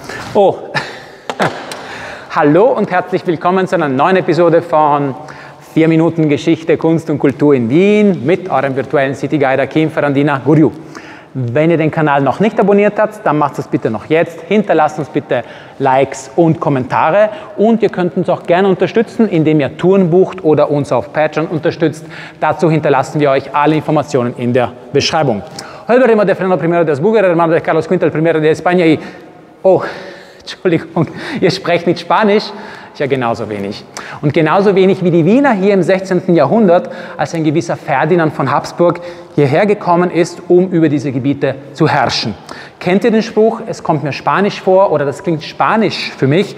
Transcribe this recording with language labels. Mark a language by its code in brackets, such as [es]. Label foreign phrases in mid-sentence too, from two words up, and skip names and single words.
[de] Oh, hallo und herzlich willkommen zu einer neuen Episode von 4 Minuten Geschichte, Kunst und Kultur in Wien mit eurem virtuellen [en] City Guide [de] Akim Ferrandina Guriu. Wenn ihr den Kanal noch nicht abonniert habt, dann macht das bitte noch jetzt. Hinterlasst uns bitte Likes und Kommentare und ihr könnt uns auch gerne unterstützen, indem ihr Touren bucht oder uns auf Patreon unterstützt. Dazu hinterlassen wir euch alle Informationen in der Beschreibung. [es] Hoy hablaremos de Fernando I de Habsburgo, hermano de Carlos V, el primero de España y... [de] Oh, Entschuldigung, ihr sprecht nicht Spanisch? Ja, genauso wenig. Und genauso wenig wie die Wiener hier im 16. Jahrhundert, als ein gewisser Ferdinand von Habsburg hierher gekommen ist, um über diese Gebiete zu herrschen. Kennt ihr den Spruch, es kommt mir Spanisch vor oder das klingt Spanisch für mich?